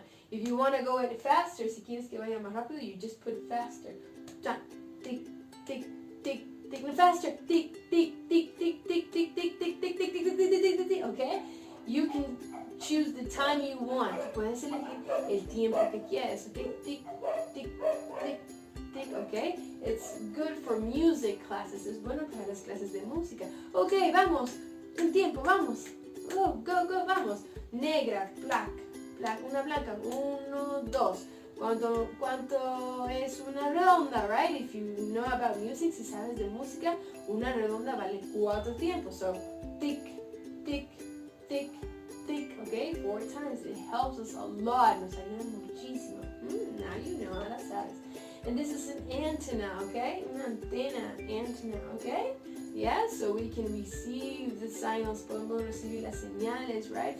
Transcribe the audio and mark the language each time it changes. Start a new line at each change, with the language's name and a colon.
English: If you want to go at it faster,
Spanish: si quieres que vaya más rápido,
English: you just put it faster. Tick, tick, tick, tick, faster. Tick, tick, tick, tick, tick, tick, tick, tick, tick, tick, tick, tick, tick, tick, tick, okay? You can choose the time you want.
Spanish: Puedes elegir el tiempo que quieres, okay?
English: Tick, tick, tick, tick, okay? It's good for music classes.
Spanish: Es bueno para las clases de música. Okay, vamos. El tiempo, vamos.
English: Go, go, go,
Spanish: vamos. Negra,
English: black, black,
Spanish: una blanca. 1, 2. ¿Cuánto es una redonda, right?
English: If you know about music,
Spanish: si sabes de música, una redonda vale 4 tiempos.
English: So, tick, tick, tick, tick, okay? 4 times. It helps us a lot.
Spanish: Nos ayuda muchísimo.
English: Now you know,
Spanish: ahora sabes.
English: And this is an antenna, okay? Una antenna, okay? Yeah, so we can receive the signals,
Spanish: podemos recibir las señales,
English: right?